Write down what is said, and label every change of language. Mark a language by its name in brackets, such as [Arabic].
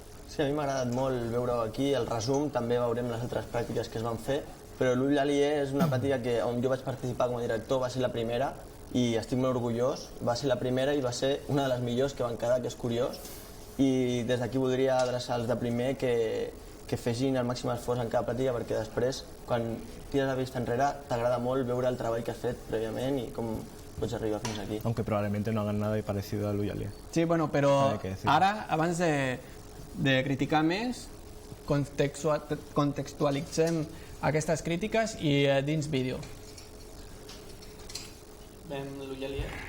[Catalan] Sí, a mi m'ha agradat molt veure aquí el resum, també veurem les altres pràctiques que es van fer, però l'ull aliè és una pràctica on jo vaig participar com a director, va ser la primera, i estic molt orgullós, va ser la primera i va ser una de les millors que van quedar, que és curiós, i des d'aquí voldria adreçar els de primer que fessin el màxim esforç en cada pràctica, perquè després, quan tires la vista enrere, t'agrada molt veure el treball que has fet prèviament i com pots arribar fins aquí. [Spanish] Aunque probablemente no hagan nada parecido a Luis Alié. [Catalan] Sí, però ara, abans de criticar més, contextualitzem aquestes crítiques i dins vídeo. Veiem l'ull aliè.